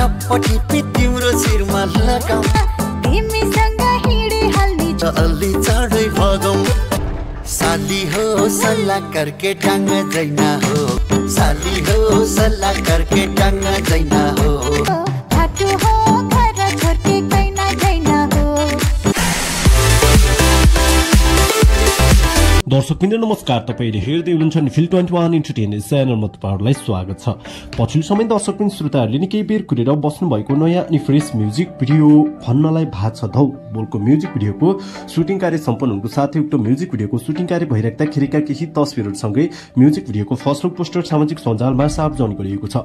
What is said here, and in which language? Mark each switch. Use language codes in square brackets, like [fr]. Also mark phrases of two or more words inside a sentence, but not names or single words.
[ne] पटी तिम्रो शिरमा लगाऊ तिमीसँग हिँडी हाल्ने अलि चाँडै भगौ साली हो सल्लाह करके टांग जैना हो साली हो सल्लाह करके टांग जैना हो घाटो हो घर छोड्के कैना जैना हो। दर्शकबिन्द नमस्कार, तपाईले हेर्दै हुनुहुन्छ निफिल 21 [en] entertainment channelमा [ne] तपाईहरुलाई स्वागत छ। पछिल्लो समय दर्शकबिन्द श्रोताहरूले निकै बेर कुरेर बस्नु भएको नयाँ अनि [en] fresh music video [ne] भन्नलाई भात छ धौ बोलको [en] music videoको shooting [ne] कार्य सम्पन्न हुनुको साथै उक्त [en] music videoको shooting [ne] कार्य भइरहेका केही तस्बिरहरूसँगै [en] music videoको first look poster [ne] सामाजिक सञ्जालमा सार्वजनिक गरिएको छ।